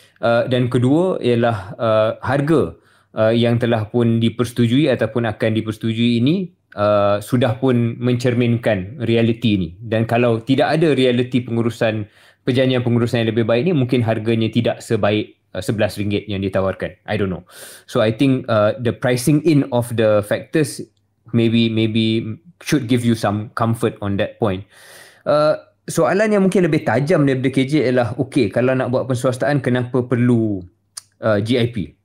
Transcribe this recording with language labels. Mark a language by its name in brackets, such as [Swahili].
[Malay] Dan kedua ialah harga yang telah pun dipersetujui ataupun akan dipersetujui ini sudah pun mencerminkan realiti ini. Dan kalau tidak ada realiti perjanjian pengurusan yang lebih baik ni, mungkin harganya tidak sebaik RM11 yang ditawarkan. [English] I don't know. So I think the pricing in of the factors maybe should give you some comfort on that point. [Malay] Soalan yang mungkin lebih tajam daripada KJ ialah, kalau nak buat penswastaan, kenapa perlu GIP?